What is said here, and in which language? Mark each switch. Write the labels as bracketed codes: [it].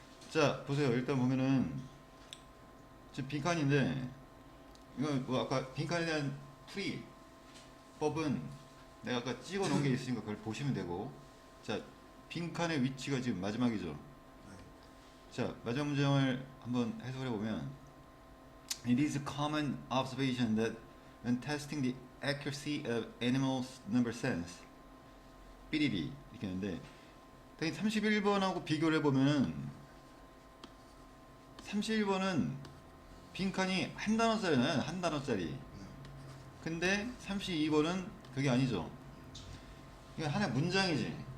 [ko] 자 보세요. 일단 보면은 지금 빈칸인데 이거 뭐 아까 빈칸에 대한 풀이법은 내가 아까 찍어 놓은 게 있으니까 그걸 보시면 되고 자 빈칸의 위치가 지금 마지막이죠. 네. 자 마지막 문장을 한번 해석해 보면 [en] It is a common observation that when testing the accuracy of animals number sense. [ko] 삐리리 이렇게 했는데 31번하고 비교를 해보면은 31번은 빈칸이 한 단어짜리는 한 단어짜리. 근데 32번은 그게 아니죠. 이게 하나의 문장이지.